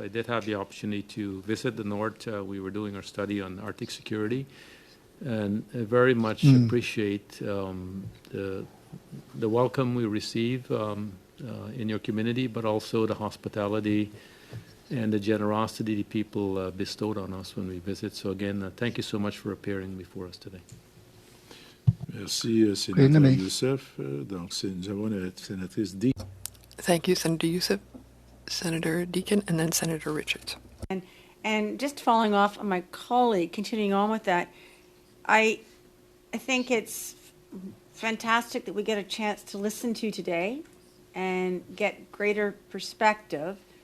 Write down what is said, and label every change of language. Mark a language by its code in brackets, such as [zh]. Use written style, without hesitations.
[en] I did have the opportunity to visit the North. We were doing our study on Arctic security, and I very much appreciate the the welcome we receive in your community, but also the hospitality and the generosity the people bestowed on us when we visit. So again, thank you so much for appearing before us today. [fr] Merci, Sénateur Yussuff. Donc, nous avons la sénatrice Deacon. [en] Thank you, Senator Yussuff, Senator Deacon, and then Senator Richards. And just following off on my colleague, continuing on with that, I think it's fantastic that we get a chance to listen to today and get greater perspective.